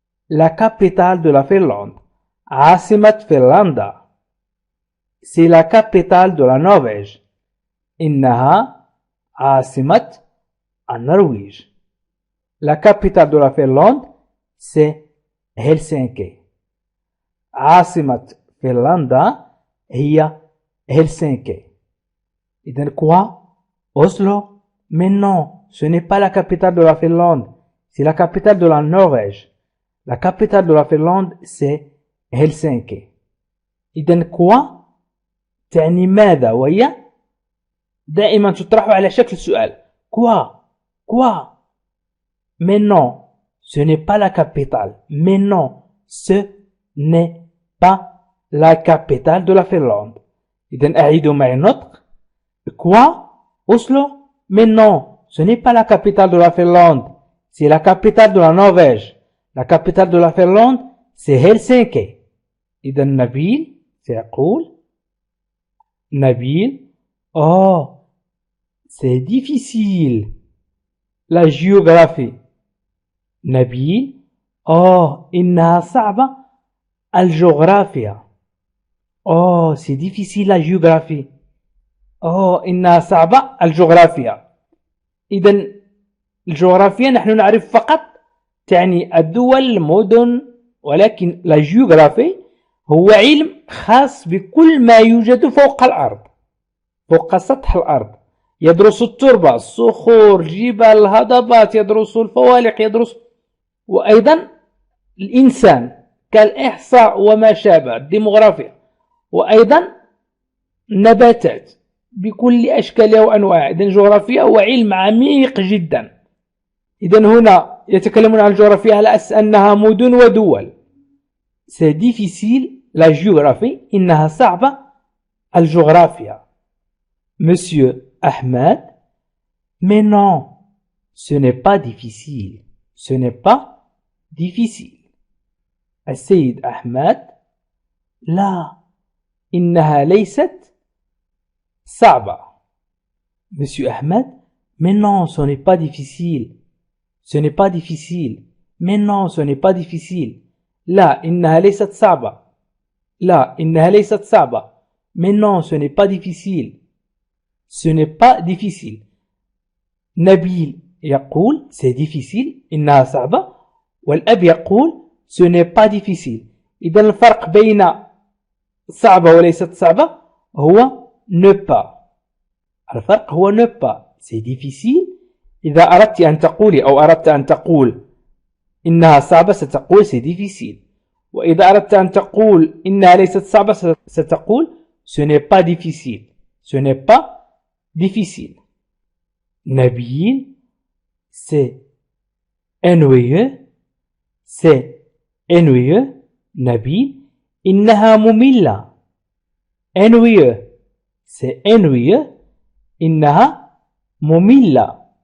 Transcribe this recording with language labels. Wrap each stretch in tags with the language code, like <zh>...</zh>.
<fr>La capitale de la Finlande.</fr> <ar>عاصمة فنلندا.</ar> <fr>C'est la capitale de la Norvège.</fr> <ar>إنها عاصمة النرويج.</ar> <fr>La capitale de la Finlande, c'est Helsinki.</fr> <ar>عاصمة فنلندا هي Helsinki.</ar> <fr>إذن quoi? Oslo? Mais non, ce n'est pas la capitale de la Finlande. C'est la capitale de la Norvège. La capitale de la Finlande, c'est Helsinki. إذن quoi?</fr> <ar>تعني ماذا؟ وهي دائما تطرح على شكل سؤال.</ar> <fr>Quoi? Quoi? Mais non, ce n'est pas la capitale. Mais non, ce n'est pas la capitale de la Finlande.</fr> <ar>إذن أعيدوا معي النطق.</ar> <fr>Quoi? Oslo? Mais non, ce n'est pas la capitale de la Finlande. C'est la capitale de la Norvège. La capitale de la Finlande, c'est Helsinki.</fr> <ar>إذن نبيل سيقول.</ar> <fr>Nabil, oh, c'est difficile. La géographie.</fr> <ar>Nabil, oh, إنها صعبة. الجغرافيا.</ar> <fr>Oh, c'est difficile la géographie.</fr> <ar>Oh, إنها صعبة الجغرافيا. إذن الجغرافيا نحن نعرف فقط تعني الدول المدن، ولكن la géographie هو علم خاص بكل ما يوجد فوق الأرض، فوق سطح الأرض. يدرس التربة، الصخور، الجبال، الهضبات، يدرس الفوالق، يدرس وأيضا الإنسان كالإحصاء وما شابه، الديموغرافيا، وأيضا النباتات بكل أشكالها وأنواعها. إذن الجغرافيا هو علم عميق جدا. إذن هنا يتكلمون عن الجغرافيا على أساس أنها مدن ودول.</ar> <fr>C'est difficile la géographie.</fr> <ar>إنها صعبة الجغرافيا.</ar> <fr>Monsieur Ahmed, mais non, ce n'est pas difficile. Ce n'est pas difficile.</fr> <ar>السيد أحمد, لا, إنها ليست صعبة.</ar> <fr>Monsieur Ahmed, mais non, ce n'est pas difficile. Ce n'est pas difficile. Mais non, ce n'est pas difficile.</fr> <ar>لا, إنها ليست صعبة. لا, إنها ليست صعبة.</ar> <fr>Mais non, ce n'est pas difficile. Ce n'est pas difficile.</fr> <ar>نبيل يقول</ar> <fr>c'est difficile.</fr> <ar>إنها صعبة. والأب يقول</ar> <fr>ce n'est pas difficile.</fr> <ar>إذا الفرق بين صعبة وليست صعبة هو ne pas. الفرق هو ne pas.</ar> <fr>c'est difficile.</fr> <ar>إذا أردت أن تقولي أو أردت أن تقول إنها صعبة ستقول</ar> <fr>c'est difficile.</fr> <ar>وإذا أردت أن تقول إنها ليست صعبة ستقول</ar> <fr>ce n'est pas difficile. Ce n'est pas difficile. نبيل c'est ennuyeux. C'est ennuyeux.</fr> <ar>نبيل إنها مملة.</ar> <fr>ennuyeux c'est ennuyeux.</fr> <ar>إنها مملة.</ar>